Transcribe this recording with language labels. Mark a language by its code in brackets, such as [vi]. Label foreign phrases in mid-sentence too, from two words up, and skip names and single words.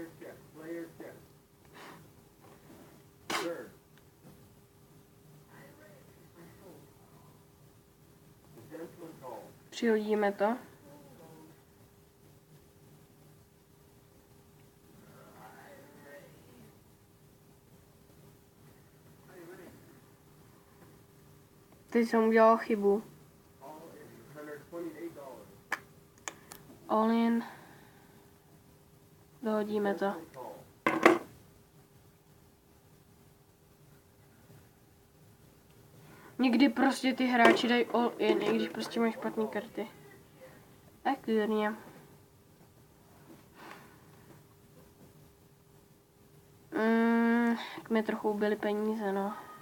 [cs] Přihodíme to. Teď jsem udělal chybu. [en] All in. [cs] Dohodíme to. Někdy prostě ty hráči dají [en] all in, [cs] i když prostě mají špatné karty. Tak výborně. Tak mi trochu ubyly peníze, no.